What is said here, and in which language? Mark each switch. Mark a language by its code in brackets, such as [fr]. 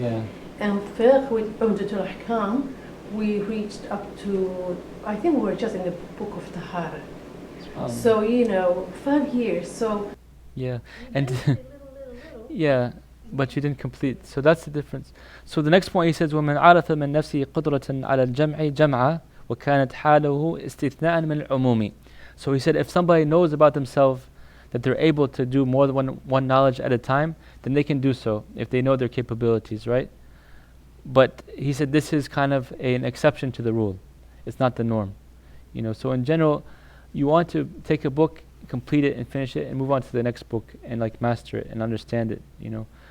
[en] Yeah. And Fiqh with Umdatul Ahkam, we reached up to, I think we were just in the book of Tahara. So 5 years. So yeah, and yeah, but you didn't complete. So that's the difference. So the next point he says, [ar] وَمَنْ عَرَفَ مِنْ نَفْسِهِ قُدْرَةً عَلَى الْجَمْعِ جَمْعًا وَكَانَتْ حَالُهُ اسْتِثْنَاءً مِنْ الْعُمُومِ. [en] So he said, if somebody knows about themselves that they're able to do more than one knowledge at a time, then they can do so if they know their capabilities, right? But he said this is kind of an exception to the rule. It's not the norm. So in general, you want to take a book, complete it and finish it, and move on to the next book and like master it and understand it.